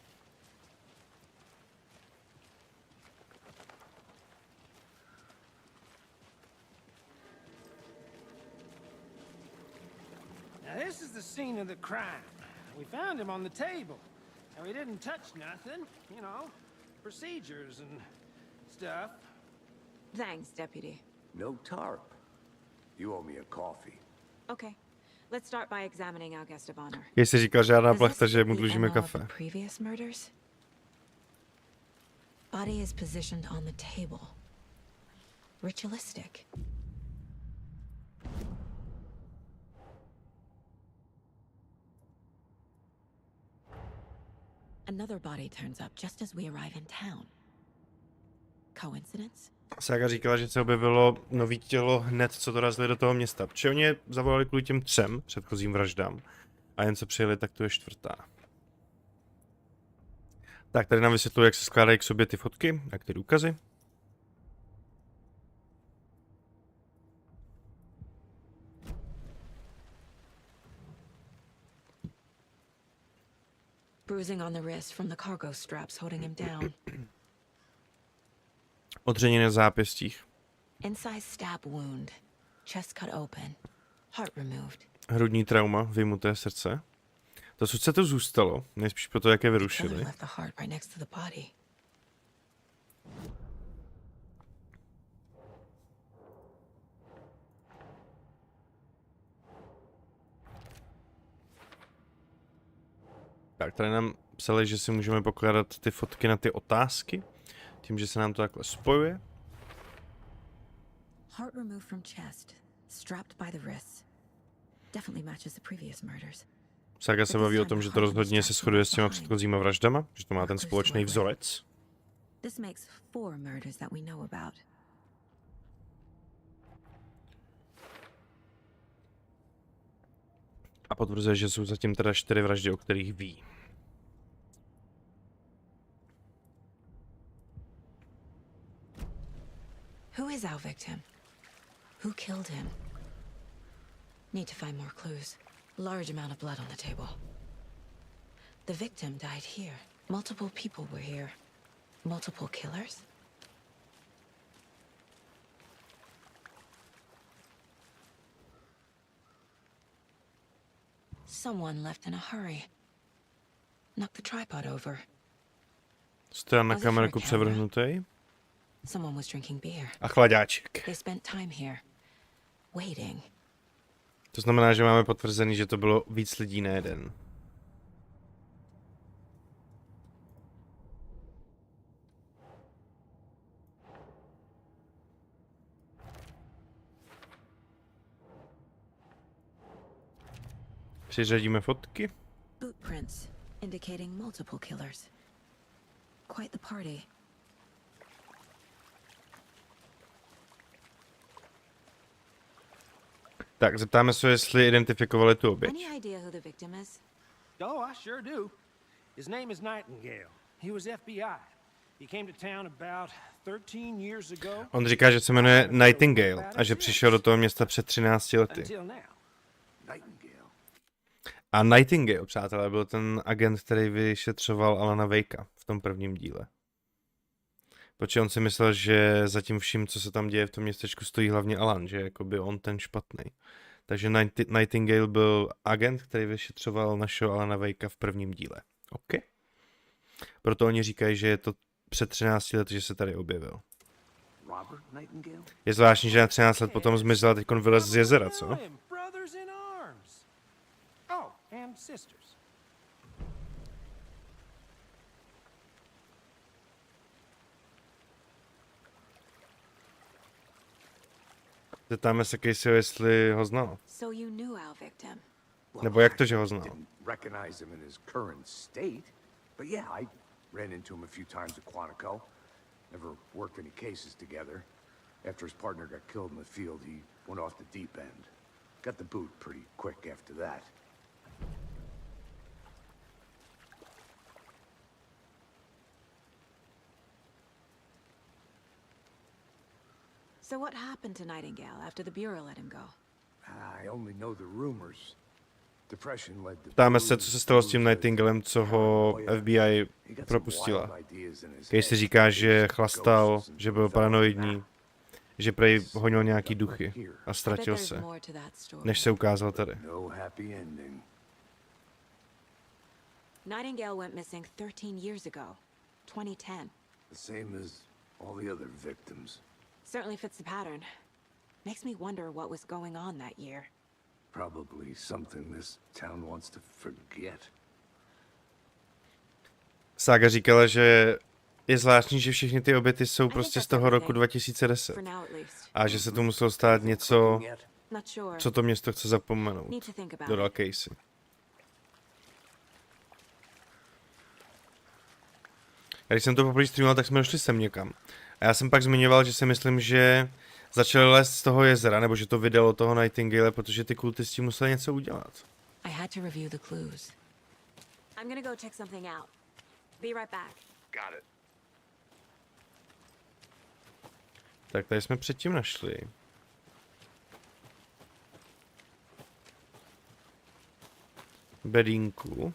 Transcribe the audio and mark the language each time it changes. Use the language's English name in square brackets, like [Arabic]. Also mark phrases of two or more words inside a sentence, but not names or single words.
[English] Now this is the scene of the crime. We found him on the table. And we didn't touch nothing, you know, procedures and stuff. Thanks, Deputy. No tarp. You owe me a coffee. Okay. Let's start by examining our guest of honor. [Czech] Jestli říkal žádná [English] Does [Czech] plachta, [English] this [Czech] že [English] fit [Czech] mu [English] the [Czech] dlužíme [English] MO of the [Czech] kafe. [English] previous murders? Body is positioned on the table. Ritualistic. Another body turns up just as we arrive in town. Coincidence? [Czech] Saga říkala, že se objevilo nový tělo hned, co dorazili do toho města. Protože oni je zavolali kvůli těm 3 předchozím vraždám. A jen co přijeli, tak to je 4. Tak, tady nám vysvětluji, jak se skládají k sobě ty fotky, jak ty důkazy. [English] Bruising on the wrist from the cargo straps holding him down. [Czech] Odření na zápěstích. [English] Incise stab wound. Chest cut open. Heart removed. [Czech] Hrudní trauma, vyjmuté srdce. To srdce to zůstalo, nejspíš proto, jak je [English] Killer [Czech] vyrušili. [English] left the heart right next to the body. [Czech] Tak, tady nám psali, že si můžeme pokládat ty fotky na ty otázky, tím, že se nám to takhle spojuje. [English] Heart removed from chest. Strapped by the wrists. Definitely matches the previous murders. [Czech] Saga se baví o tom, že to rozhodně se shoduje s těma předchozíma vraždama, že to má ten společný vzorec. [English] This makes 4 murders that we know about. [Czech] A potvrzuje, že jsou zatím teda 4 vraždy, o kterých ví. [English] Who is our victim? Who killed him? Need to find more clues. Large amount of blood on the table. The victim died here. Multiple people were here. Multiple killers? Someone left in a hurry. Knocked the tripod over. [Czech] Stojan na kamerku převrhnutý. [English] Someone was drinking beer. [Czech] A chladáček. [English] They spent time here, waiting. [Czech] To znamená, že máme potvrzený, že to bylo víc lidí, ne jeden. Přiřadíme fotky. [English] Footprints indicating multiple killers. Quite the party. [Czech] Tak, zeptáme se, jestli identifikovali tu oběť. [English] Any idea who the victim is? Oh, I sure do. His name is Nightingale. He was FBI. He came to town about 13 years ago. [Czech] On říká, že se jmenuje Nightingale a že přišel do toho města před 13 lety. [English] Until now. Nightingale. [Czech] A Nightingale, přátelé, byl ten agent, který vyšetřoval Alana Wakea v tom prvním díle. Protože on si myslel, že za tím vším, co se tam děje v tom městečku, stojí hlavně Alan, že jakoby on ten špatný. Takže Nightingale byl agent, který vyšetřoval našeho Alana Wakea v prvním díle. OK. Proto oni říkají, že je to před 13 lety, že se tady objevil. Robert Nightingale? Je zvláštní, že na 13 let potom zmizel a teď vylez z jezera, co? [English] Brothers in arms. Oh, and sisters. [Czech] Zeptáme se Caseyho, jestli ho znal. [English] So you knew our victim. [Czech] Nebo jak to, že ho znal? [English] Didn't recognize him in his current state, but yeah, I ran into him a few times at Quantico. Never worked any cases together. After his partner got killed in the field, he went off the deep end. Got the boot pretty quick after that. So what happened to Nightingale after the Bureau let him go? I only know the rumors. Depression led to [Czech] Ptáme se, co se stalo s tím Nightingalem, co ho FBI propustila. Casey říká, že chlastal, že byl paranoidní, že prej honil nějaký duchy a ztratil se, než se ukázal tady. [English] No happy ending. Nightingale went missing 13 years ago, 2010. The same as all the other victims. Certainly fits the pattern. Makes me wonder what was going on that year. Probably something this town wants to forget. [Czech] Saga říkala, že je zvláštní, že všechny ty oběty jsou prostě z toho roku 2010. [English] For now at least. [Czech] A že se tu muselo stát něco, [English] Not sure. [Czech] co to město chce zapomenout. [English] Need to think about [Czech] Dodal [English] it. Casey. [Czech] A když jsem to poprvé streamoval, tak jsme došli sem někam. A já jsem pak zmiňoval, že si myslím, že začali lézt z toho jezera, nebo že to vydalo toho Nightingale, protože ty kultisti museli něco udělat. [English] I had to review the clues. I'm gonna go check something out. Be right back. Got it. [Czech] Tak tady jsme předtím našli. Bedínku.